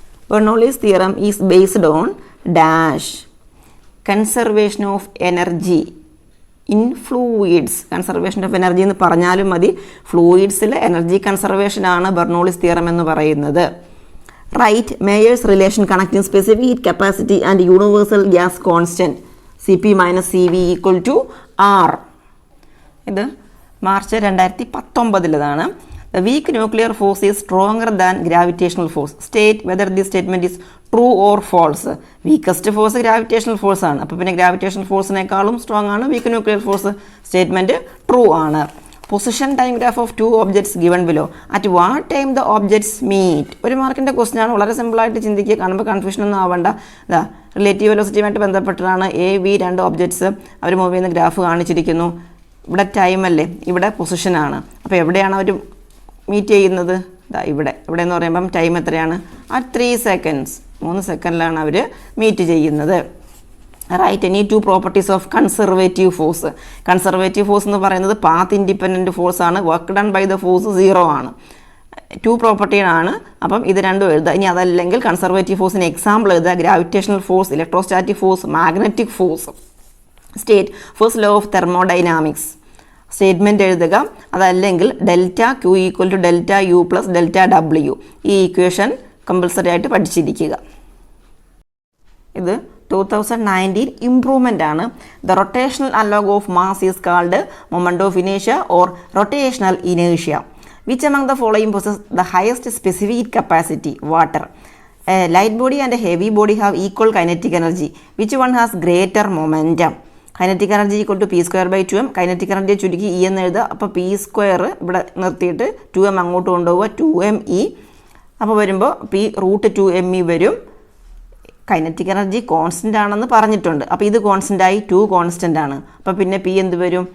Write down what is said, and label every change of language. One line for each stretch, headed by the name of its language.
English: Bernoulli's theorem is based on dash. Conservation of energy in fluids.
Malayalam: Conservation of energy എന്ന് പറഞ്ഞാലും മതി. ഫ്ലൂയിഡ്സിൽ energy കൺസർവേഷനാണ് Bernoulli's theorem എന്ന് പറയുന്നത്.
English: Write Mayer's relation connecting specific heat capacity and universal gas constant Cp - Cv = R. ഇത് March 2019 The weak nuclear force is stronger than gravitational force. State whether this statement is true or false. Weakest force gravitational force ആണ്.
Malayalam: അപ്പോൾ പിന്നെ gravitational ഫോഴ്സിനേക്കാളും strong ആണ് weak nuclear force. Statement true ആണ്.
English: Position time graph of 2 objects given below. At what time the objects meet?
Malayalam: ഒരു മാർക്കിൻ്റെ question ആണ്. വളരെ സിമ്പിളായിട്ട് ചിന്തിക്കുക. കാണുമ്പോൾ കൺഫ്യൂഷൻ ഒന്നും ആവേണ്ട. ഇതാ റിലേറ്റീവ് വെലോസിറ്റിയുമായിട്ട് ബന്ധപ്പെട്ടാണ് A, V 2 objects our move ചെയ്യുന്ന ഗ്രാഫ് കാണിച്ചിരിക്കുന്നു. ഇവിടെ ടൈം അല്ലേ, ഇവിടെ പൊസിഷനാണ്. അപ്പോൾ എവിടെയാണ് അവർ മീറ്റ് ചെയ്യുന്നത്? ഇവിടെ എന്ന് പറയുമ്പം ടൈം എത്രയാണ്? 3 seconds. 3 സെക്കൻഡിലാണ് അവർ മീറ്റ് ചെയ്യുന്നത്.
English: Write any 2 properties of conservative force. Conservative force എന്ന് പറയുന്നത് path independent force ആണ്. Work done by the force
Malayalam: 0 ആണ്. 2 പ്രോപ്പർട്ടിയാണ്. അപ്പം ഇത് രണ്ടും എഴുതുക. ഇനി അതല്ലെങ്കിൽ കൺസർവേറ്റീവ് ഫോഴ്സിന് എക്സാമ്പിൾ എഴുതുക. Gravitational force, electrostatic force, magnetic force.
English: State first law of thermodynamics. Statement എഴുതുക. അതല്ലെങ്കിൽ delta Q = delta U + delta W.
Malayalam: ഈ ഇക്വേഷൻ കമ്പൽസറി ആയിട്ട് പഠിച്ചിരിക്കുക. ഇത് 2019 ഇംപ്രൂവ്മെൻ്റ് ആണ്.
English: The rotational analogue of mass is called moment of ഇനേഷ്യ or rotational ഇനേഷ്യ. Which among the following possess the highest specific heat capacity? Water. A light body and a heavy body have equal kinetic energy. Which one has greater momentum?
Malayalam: Kinetic energy = P²/2m. Kinetic എനർജിയെ ചുരുക്കി E എന്ന് എഴുതുക. അപ്പോൾ P² ഇവിടെ നിർത്തിയിട്ട് 2m അങ്ങോട്ട് കൊണ്ടുപോവുക. 2me. അപ്പോൾ വരുമ്പോൾ P√2me വരും. കൈനറ്റിക് എനർജി കോൺസ്റ്റൻ്റ് ആണെന്ന് പറഞ്ഞിട്ടുണ്ട്. അപ്പോൾ ഇത് കോൺസ്റ്റൻ്റായി 2 കോൺസ്റ്റൻ്റ് ആണ്. അപ്പോൾ പിന്നെ P എന്ത് വരും?